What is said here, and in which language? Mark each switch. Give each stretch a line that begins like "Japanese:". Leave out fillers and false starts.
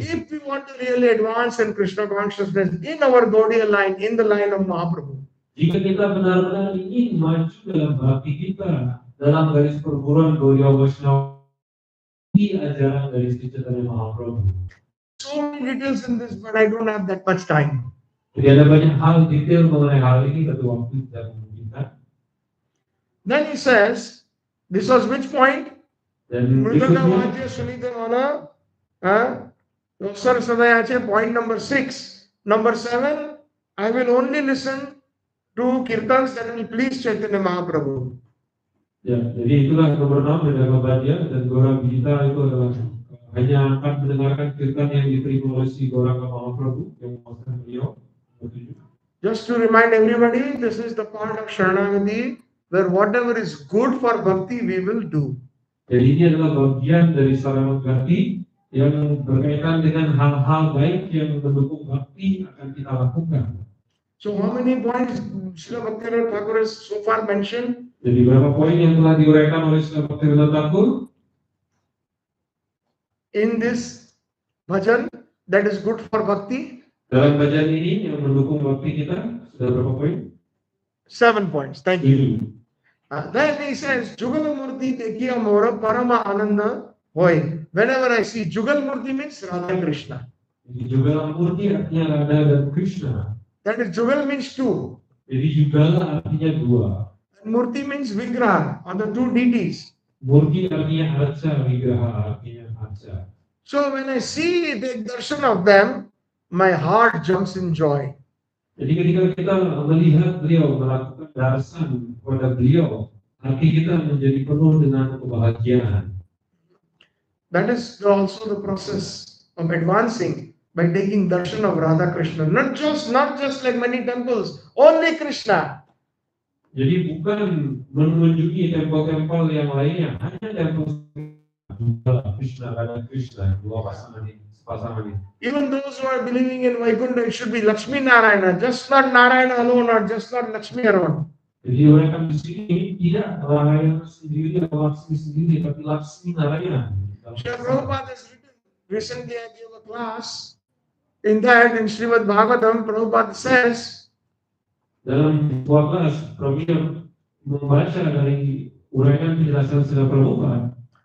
English: If we want to really advance in Krishna consciousness in our Gaudiya line, in the line of Mahaprabhu,
Indonesian: Jika kita benar-benar ingin maju dalam bhakti kita, dalam garis perguruan Gaudiya Vaishnava, di ajaran dari Sri Chaitanya Mahaprabhu.
English: so many details in this, but I don't have that much time.
Indonesian: Jadi ada banyak hal detail mengenai hal ini, tapi waktu tidak memungkinkan.
English: Then he says, this was which point?
Indonesian: Dan Mridanga berikutnya,
English: Vajya Sunita Mana, Loksar Sadayache, point number 6. Number 7, I will only listen to kirtans that will please Chaitanya Mahaprabhu.
Indonesian: ya, jadi itulah nomor 6 Mridanga Vajya dan Gauranga Gita itu adalah hanya akan mendengarkan kirtan yang diterima oleh si Gauranga Mahaprabhu yang memuaskan beliau.
English: Just to remind everybody, this is the part of Sharnagati where whatever is good for bhakti, we will do.
Indonesian: Jadi ini adalah bagian dari Sharnagati yang berkaitan dengan hal-hal baik yang mendukung bhakti akan kita lakukan.
English: So how many points Srila Bhaktivinoda Thakur has so far mentioned?
Indonesian: Jadi berapa poin yang telah diuraikan oleh Srila Bhaktivinode Thakur
English: In this bhajan that is good for bhakti?
Indonesian: dalam bacaan ini yang mendukung bhakti kita? Sudah berapa poin?
English: 7 points. Thank you.
Indonesian: 7.
English: Then he says,
Bangla: Jugal Murti Tekiya Mora Parama Ananda Hoy.
English: Whenever I see Jugal Murti means Radha Krishna.
Indonesian: Jadi Jugal Murti artinya Radha dan Krishna.
English: That is Jugal means two.
Indonesian: Jadi Jugal artinya dua.
English: And Murti means Vigraha, or the two deities.
Indonesian: Murti artinya arca, Vigraha artinya arca.
English: So when I see the darshan of them, my heart jumps in joy.
Indonesian: Jadi ketika kita melihat beliau melakukan darsan kepada beliau, hati kita menjadi penuh dengan kebahagiaan.
English: That is also the process of advancing by taking darshan of Radha Krishna. Not just like many temples, only Krishna.
Indonesian: Jadi bukan mengunjungi tempel-tempel yang lainnya, hanya tempel Krishna, Radha Krishna, dua pasangan ini.
English: Even those who are believing in Vaikuntha, it should be Lakshmi Narayana, just not Narayana alone or just not Lakshmi around.
Indonesian: Jadi mereka di sini tidak Narayana sendiri atau Lakshmi sendiri, tapi Lakshmi Narayana.
English: Srila Prabhupada has written, recently I gave a class, in that in Srimad Bhagavatam, Prabhupada says,
Indonesian: dalam sebuah kelas, kami membaca dari uraian penjelasan Srila Prabhupada.